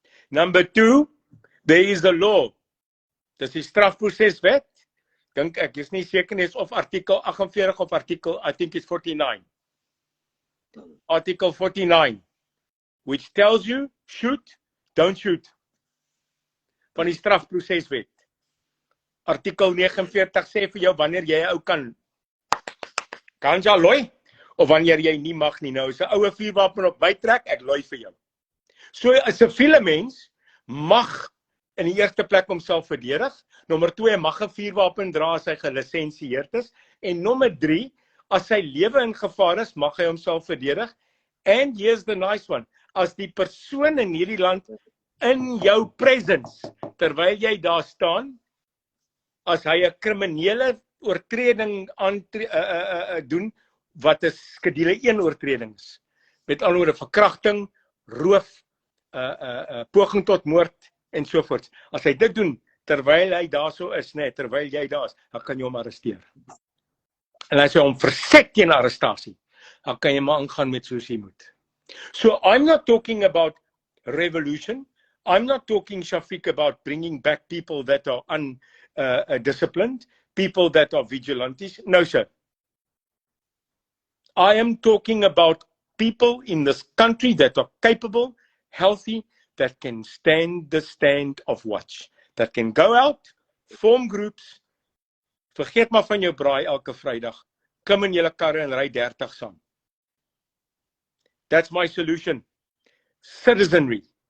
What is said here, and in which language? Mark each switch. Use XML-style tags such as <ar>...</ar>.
<en>Number 2, there is the law.</en> <af>Dis die strafproseswet. Dink ek is nie seker nie, is of artikel 48 of artikel,</af> <en>I think it's 49. Article 49, which tells you, shoot, don't shoot.</en> <af>Van die strafproseswet. Artikel 49 sê vir jou wanneer jy 'n ou kan jy looi, of wanneer jy nie mag nie. Nou, as 'n oue vuurwapen op bytrek, ek looi vir jou. So, 'n siviele mens mag in die eerste plek homself verdedig. Nommer 2, mag 'n vuurwapen dra as hy gelisensieerd is. En nommer 3, as sy lewe in gevaar is, mag hy homself verdedig.</af> <en>And here's the nice one.</en> <af>As die persoon in hierdie land in jou presence, terwyl jy daar staan, as hy 'n kriminele oortreding doen, wat 'n skedule 1 oortreding is. Met ander woorde, verkrachting, roof, poging tot moord en sovoorts. As hy dit doen terwyl hy daar so is, terwyl jy daar is, dan kan jy hom arresteer. En as jy hom verset teen arrestasie, dan kan jy maar ingaan met soos jy moet.</af> <en>So I'm not talking about revolution. I'm not talking, Shafiek, about bringing back people that are undisciplined, people that are vigilantes. No, sir. I am talking about people in this country that are capable, healthy, that can stand the stand of watch, that can go out, form groups,</en> <af>vergeet maar van jou braai elke Vrydag, klim in julle karre en ry 30 saam.</af> <en>That's my solution. Citizenry.</en>